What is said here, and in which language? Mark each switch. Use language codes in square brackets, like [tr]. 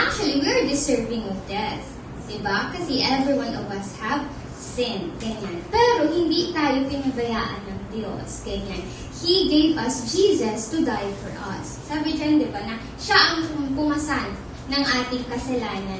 [en] Actually, we're deserving of death. [tl] Di ba? Kasi [en] every one of us have sin. [tl] Ganyan. Pero, hindi tayo pinabayaan ng Diyos. Ganyan. [en] He gave us Jesus to die for us. [tl] Sabi dyan, di ba, na siya ang pumasan ng ating kasalanan.